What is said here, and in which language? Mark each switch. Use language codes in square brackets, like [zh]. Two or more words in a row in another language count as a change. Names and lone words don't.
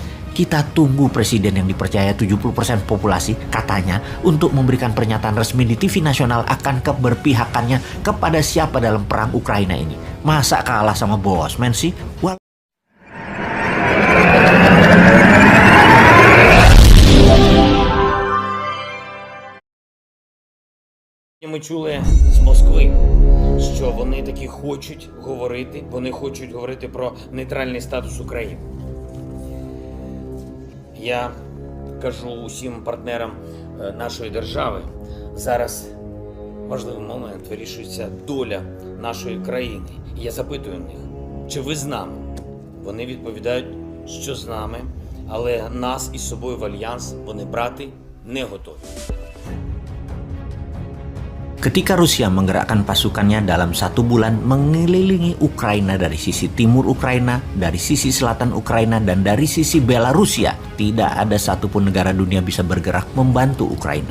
[id] Kita tunggu presiden yang dipercaya 70% populasi katanya untuk memberikan pernyataan resmi di TV nasional akan keberpihakannya kepada siapa dalam perang Ukraina ini. Masa kalah sama Bosman sih? [uk] Ми чули з Москви, що вони таки хочуть говорити про нейтральний статус України. Я кажу усім партнерам нашої держави, зараз важливий момент, вирішується доля нашої країни. І я запитую них, чи ви з нами? Вони відповідають, що з нами, але нас із собою в альянс вони брати не готові. [id] Ketika Rusia menggerakkan pasukannya dalam 1 bulan mengelilingi Ukraina dari sisi timur Ukraina, dari sisi selatan Ukraina, dan dari sisi Belarusia, tidak ada satupun negara dunia bisa bergerak membantu Ukraina.